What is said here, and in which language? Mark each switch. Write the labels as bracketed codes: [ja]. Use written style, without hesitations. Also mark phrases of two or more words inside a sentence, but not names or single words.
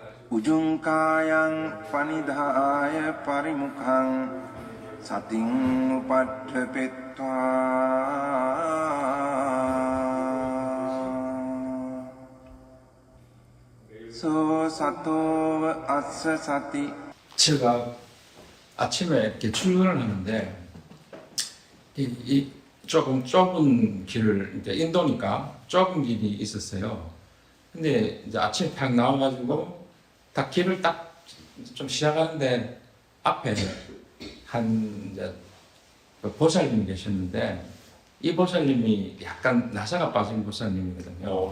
[pi] Ujungkayang panidhaya parimukhang sating upadhepetva so sato assa sati. [ko] 제가 아침에 이렇게 출근을 하는데 이 조금 좁은 길을 이제 인도니까 좁은 길이 있었어요. 근데 이제 아침에 딱 나와가지고 딱 길을 딱 좀 시작하는데 앞에 한 이제 보살님이 계셨는데 이 보살님이 약간 나사가 빠진 보살님이거든요.